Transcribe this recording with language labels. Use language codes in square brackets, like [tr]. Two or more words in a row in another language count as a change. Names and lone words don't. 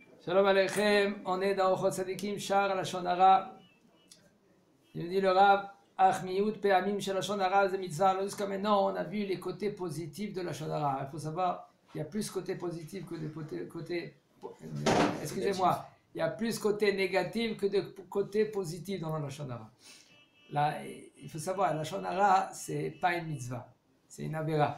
[he] שלום עליכם, [fr] on est dans Ochot Tzadikim, Shar Lashon Hara. Il dit le Rav, [he] אך מיעוט פעמים של לשון הרע זה מצוה. [fr] Jusqu'à maintenant, on a vu les côtés positifs de [he] לשון הרע. [fr] Il faut savoir, il y a plus côté positif que de côté. Excusez-moi, il y a plus côté négatif que de côté positif dans la [he] לשון הרע. [fr] Là, il faut savoir, la [he] לשון הרע, [fr] c'est pas une mitzvah, c'est une avera.